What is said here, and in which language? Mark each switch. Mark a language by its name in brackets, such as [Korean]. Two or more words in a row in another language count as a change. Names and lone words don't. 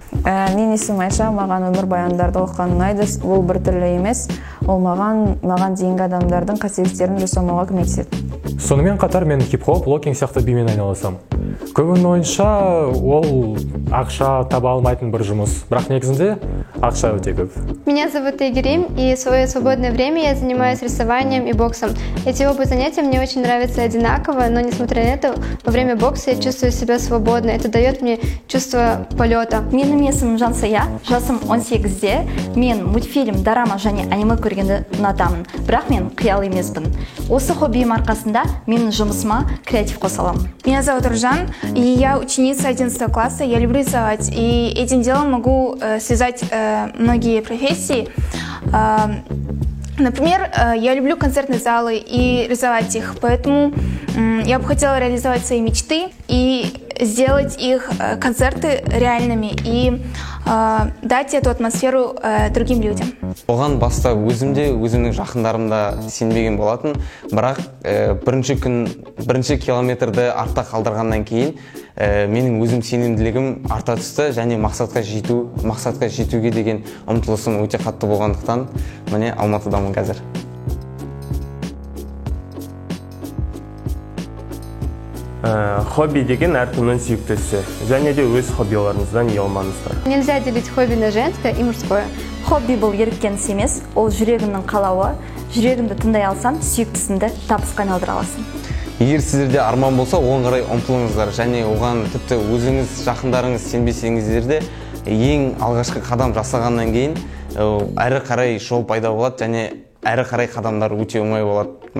[Kazakh] Мен есімім Айша, маған өмір баяндарды оқыған ұнайды. Ол бір түрлі емес, ол маған дейінгі адамдардың қателіктерін жасамауға көмектеседі. Сонымен қатар мен хип-хоп, блогинг сияқты бимен айналысам. Көбінің ойынша ол ақша таба алмайтын бір жұмыс, бірақ негізінде ақша өте көп. [Russian] Меня зовут Игорим, и в свое свободное время я занимаюсь рисованием и боксом. Эти оба занятия мне очень нравятся одинаково, но несмотря на это, во время бокса я чувствую себя свободно. Это дает мне чувство полета. [Kazakh] Менің есімім Жансая, жасым 18-де. Мен мультфильм, дорама және аниме көргенді ұнатамын, бірақ мен қиял емеспін. Осы хоббиім арқасында менің жұмысыма креатив қосаламын. [Russian] Меня зовут Ружан, и я ученица 11 класса. Я люблю рисовать, и этим делом могу связать многие профессии. Например, я люблю концертные залы и рисовать их, поэтому я бы хотела реализовать свои мечты и сделать их концерты реальными и дать эту атмосферу другим людям. [Kazakh] Оған баста өзімнің жақындарымда сенбеген болатын, бірақ бірінші километрді артта қалдырғаннан кейін менің өзім сенімділігім арта түсті және мақсатқа жетуге деген ұмтылысым өте қатты болғандықтан міне Алматыдамын қазір. Хобби деген әркімнің сүйіктісі, және де өз хоббиларыңыздан ұялмаңыздар. [Russian] Нельзя делить хобби на женское и мужское. [Kazakh] Хобби бұл еріккен іс емес, ол жүрегіңнің қалауы. Жүрегіңді тыңдай алсаң, сүйіктісіңді табысқа айналдыра аласың. Егер сіздерде арман болса, оған қарай ұмтылыңыздар, және оған тіпті өзіңіз жақындарыңыз сенбесеңіздер де ең алғашқы қадам жасағаннан кейін әрі қарай жол пайда болады және әрі қарай қадамдар өте оңай болады.